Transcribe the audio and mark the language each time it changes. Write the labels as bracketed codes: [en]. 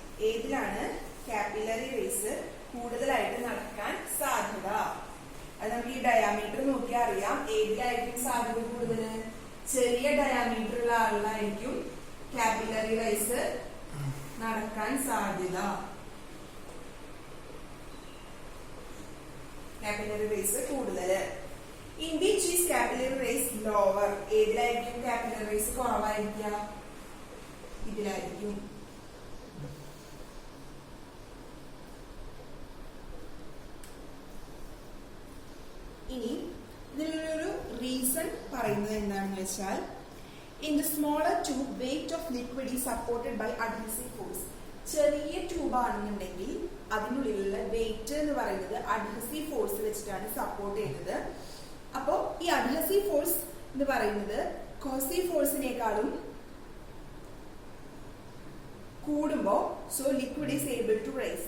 [ml] ഏതിലാണ് capillary raise കൂടുതലായിട്ട് നടക്കാൻ സാധ്യത? അത് നമുക്ക് ഈ ഡയാമീറ്റർ നോക്കിയാൽ അറിയാം. ഏതിലായിരിക്കും സാധ്യത കൂടുതൽ? ചെറിയ ഡയാമീറ്റർ ഉള്ള ആളിലായിരിക്കും കാപ്പിലറി റേസ് നടക്കാൻ സാധ്യത. [en] capillary race [ml] കൂടുതൽ. [en] in which is capillary race lower? [ml] ഏതിലായിരിക്കും capillary race കുറവായിരിക്കുക? ഇതിലായിരിക്കും. ഇനി ഇതിലൊരു റീസൺ പറയുന്നത് എന്താണെന്ന് വെച്ചാൽ [en] in the smaller tube weight of liquid is supported by adhesive force. [ml] ചെറിയ ട്യൂബ് ആണെന്നുണ്ടെങ്കിൽ അതിനുള്ളിലുള്ള വെയിറ്റ് എന്ന് പറയുന്നത് അഡ്ഹസീവ് ഫോഴ്സ് വെച്ചിട്ടാണ് സപ്പോർട്ട് ചെയ്യുന്നത്. അപ്പോൾ ഈ അഡ്ഹസീവ് ഫോഴ്സ് എന്ന് പറയുന്നത് കോഹസീവ് ഫോഴ്സിനേക്കാളും കൂടുമ്പോൾ [en] So liquid is able to rise.